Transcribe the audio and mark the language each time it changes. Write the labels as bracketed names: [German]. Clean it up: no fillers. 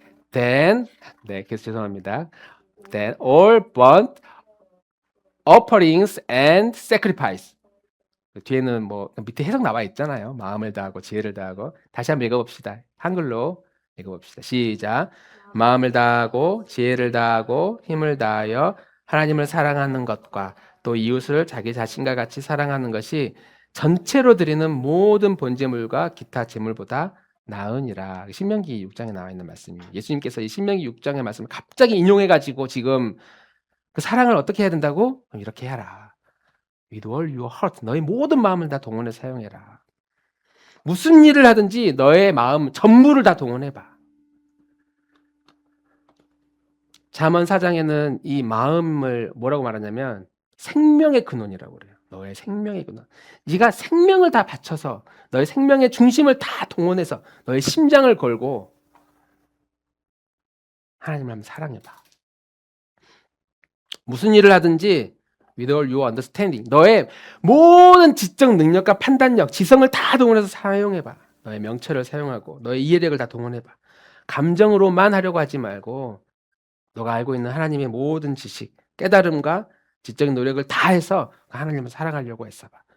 [Korean] than 계속 죄송합니다. [English] than all burnt offerings and sacrifice. [Korean] 뒤에는 뭐 밑에 해석 나와 있잖아요. 마음을 다하고 지혜를 다하고. 다시 한번 읽어봅시다. 한글로 읽어봅시다. 시작. 마음을 다하고 지혜를 다하고 힘을 다하여 하나님을 사랑하는 것과 또 이웃을 자기 자신과 같이 사랑하는 것이 전체로 드리는 모든 번제물과 기타 제물보다 나으니라. 신명기 6장에 나와 있는 말씀이에요. 예수님께서 이 신명기 6장의 말씀을 갑자기 인용해가지고 지금 그 사랑을 어떻게 해야 된다고? 이렇게 해라. [English] with all your heart. [Korean] 너의 모든 마음을 다 동원해 사용해라. 무슨 일을 하든지 너의 마음 전부를 다 동원해봐. 잠언 4장에는 이 마음을 뭐라고 말하냐면 생명의 근원이라고 그래요. 너의 생명의 근원. 네가 생명을 다 바쳐서 너의 생명의 중심을 다 동원해서 너의 심장을 걸고 하나님을 한번 사랑해봐. 무슨 일을 하든지 [English] with all your understanding. [Korean] 너의 모든 지적 능력과 판단력, 지성을 다 동원해서 사용해봐. 너의 명철을 사용하고 너의 이해력을 다 동원해봐. 감정으로만 하려고 하지 말고 너가 알고 있는 하나님의 모든 지식, 깨달음과 지적인 노력을 다 해서 하나님을 사랑하려고 했어봐.